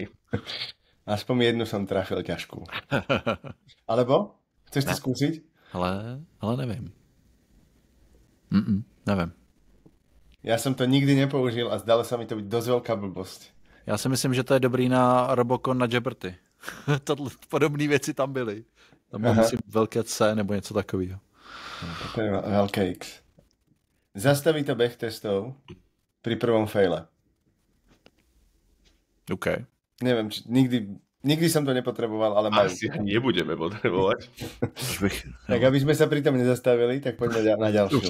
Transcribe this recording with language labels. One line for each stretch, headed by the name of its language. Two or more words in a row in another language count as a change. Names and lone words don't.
Slovak: Aspoň jednu som trafil ťažkú. Alebo? Chceš to skúsiť?
Czech: Ale nevím. Nevím.
Slovak: Ja som to nikdy nepoužil a zdalo sa mi to byť dosť veľká blbosť.
Czech: Já si myslím, že to je dobrý na Robocon na Jeopardy. Podobné věci tam byly. Tam bylo myslím velké C nebo něco takového.
Slovak: To je veľké X. Zastaví to beh testov pri prvom faile. OK. Neviem, Nikdy som to nepotreboval, ale majú. Asi nebudeme potrebovať. Tak aby sme sa pri tom nezastavili, tak poďme na ďalšiu.